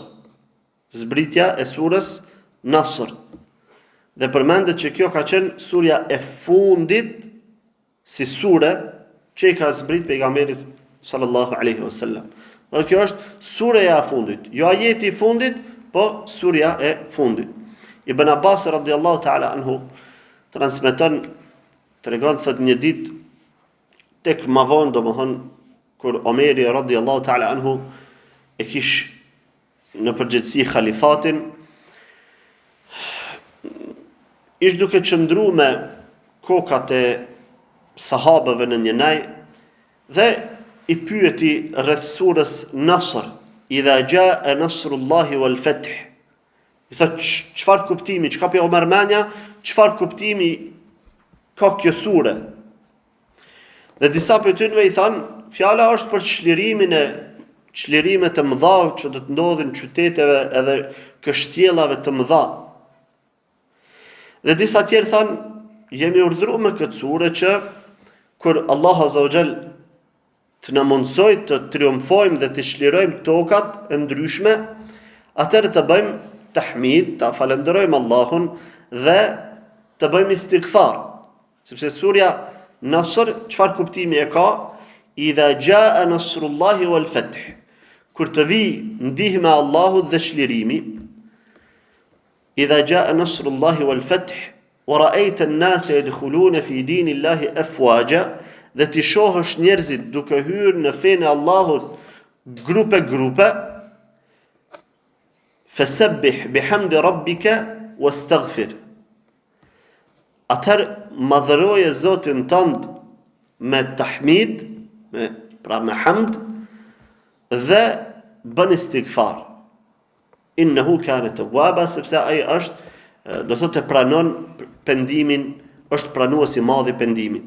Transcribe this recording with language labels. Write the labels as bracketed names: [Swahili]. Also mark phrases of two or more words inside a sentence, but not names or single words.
[Albanian] Zbritja e surës Nasr. Dhe përmendet që kjo ka qenë surja e fundit si sure që i ka zbrit pejgamberit [Arabic] صلى الله عليه وسلم. [Albanian] Dhe kjo është surja e fundit, jo ajeti i fundit, po surja e fundit. Ibn Abbas [Arabic] رضي الله تعالى عنه [Albanian] transmeton, tregon, thot, një ditë tek ma vonë, domethënë kur Omeri [Arabic] رضي الله تعالى عنه [Albanian] e kish në përgjithësi khalifatin, ish duke qëndru me kokat e sahabëve në një naj, dhe i pyeti rreth surës Nasr, [Arabic] إذا جاء نصر الله والفتح. [Albanian] I thot, çfarë kuptimi, çka po marrmania, çfarë kuptimi ka kjo sure? Dhe disa prej tyre i thanë, fjala është për çlirimet e mëdha që do të ndodhin qyteteve edhe kështjellave të mëdha. Dhe disa tjerë thanë, jemi urdhëruar me këtë sure që kur Allah [Arabic] عز وجل [Albanian] të na mundsoj të triumfojmë dhe të çlirojmë tokat e ndryshme, atëherë të bëjmë tahmid, të falenderojmë Allahun dhe të bëjmë istighfar. Sepse surja Nasr, çfarë kuptimi e ka? [Arabic] إذا جاء نصر الله والفتح. [Albanian] Kur të vi ndihma e Allahut dhe çlirimi, [Arabic] إذا جاء نصر الله والفتح ورأيت الناس يدخلون في دين الله أفواجا, [Albanian] dhe ti shohësh njerëzit duke hyrë në fenë e Allahut grupe, [Arabic] فسبح بحمد ربك واستغفر. [Albanian] Atëherë madhëroje Zotin tënd me tahmid, me hamd, dhe bën istighfar. [Arabic] إنه كان توابا, [Albanian] sepse ai është, do thotë, pranon pendimin, është pranues i madh i pendimit.